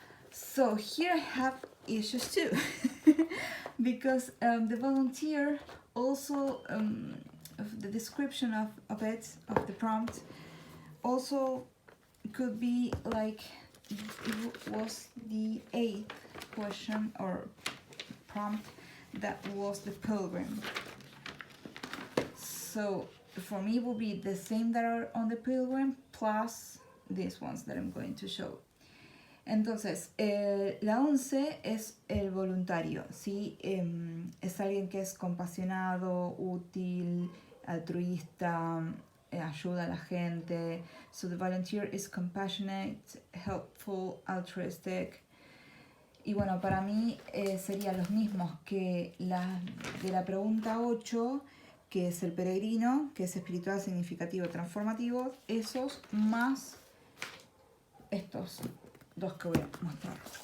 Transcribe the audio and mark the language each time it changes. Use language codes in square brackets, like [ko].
[en] So here I have issues too, because the volunteer also, the description of it, of the prompt, also could be like it was the 8th question or prompt that was the pilgrim. So for me it will be the same that are on the pilgrim plus these ones that I'm going to show. [es] Entonces, la 11 es el voluntario, ¿sí? Es alguien que es compasionado, útil, altruista, ayuda a la gente. [en] So the volunteer is compassionate, helpful, altruistic. [es] Y bueno, para mí serían los mismos que de la pregunta 8, que es el peregrino, que es espiritual, significativo, transformativo. Esos más estos dos que voy a mostrar.